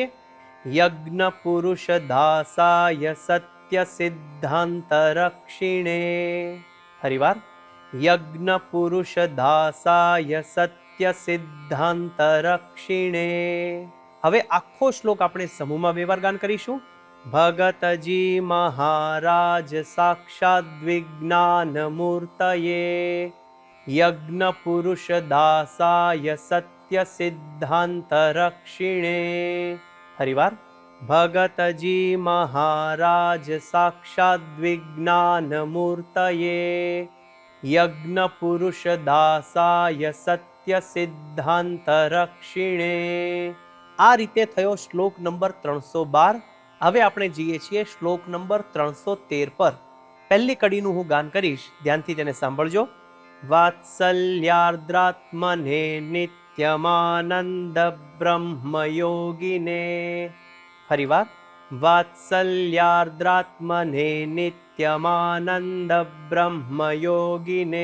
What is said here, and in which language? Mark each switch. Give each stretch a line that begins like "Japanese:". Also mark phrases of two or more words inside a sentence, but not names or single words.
Sanskrit: यज्ञ पुरुष दासाय सत्य सिद्धांत रक्षिणे. ફરીવાર, यज्ञ पुरुष दासाय सत्य सिद्धांत रक्षिणे.
Gujarati: હવે આખો શ્લોક આપણે સમૂહમાં બે વાર ગાન કરીશું.
Sanskrit: भगतजी महाराज साक्षात् विज्ञान मूर्तये यज्ञ पुरुष दासाय सत्य सिद्धांत रक्षिणे। फरीवार भगतजी महाराज साक्षात् विज्ञान मूर्तये यज्ञ पुरुष दासाय सत्य सिद्धांत रक्षिणे।
Gujarati: આ રીતે થયો શ્લોક નંબર 312। હવે આપણે જઈએ છીએ શ્લોક નંબર 313 પર। પહેલી કડીનું હું ગાન કરીશ, ધ્યાનથી તેને સાંભળજો।
Sanskrit: वात्सल्यार्द्रात्मने नित्यमानंद ब्रह्म योगिने। ફરીવાર वात्सल्यार्द्रात्मने नित्यमानंद ब्रह्म योगिने।